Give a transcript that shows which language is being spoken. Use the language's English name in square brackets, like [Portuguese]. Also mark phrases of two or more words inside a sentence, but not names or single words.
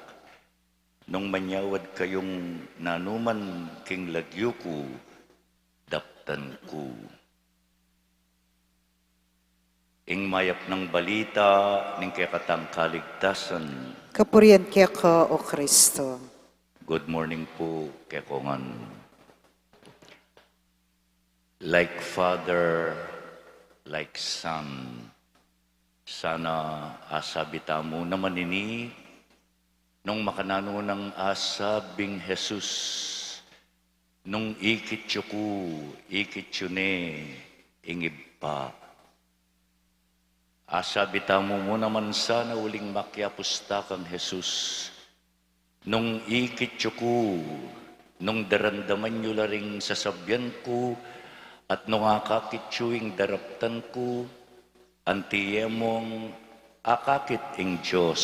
[Pampanga] Nung manyawad kayong nanuman king lagyo ko, daptan ko. Ing mayap ng balita ning kekatang kaligtasan. Kapurian kaya ka, O Kristo. [English] Good morning [Pampanga] po, kekongan. [English] Like Father, like Son, [Pampanga] sana asabita mo naman ini nung makanano ng asabing Jesus, nung ikityo ko, ikityo ne, ingib pa. Asabita mo naman sana uling makiapusta kang Jesus, nung ikityo ko, nung darandaman nyo laring sasabyan ko, at nung akakitsuing daraptan ko, antiyemong akakit ing Diyos.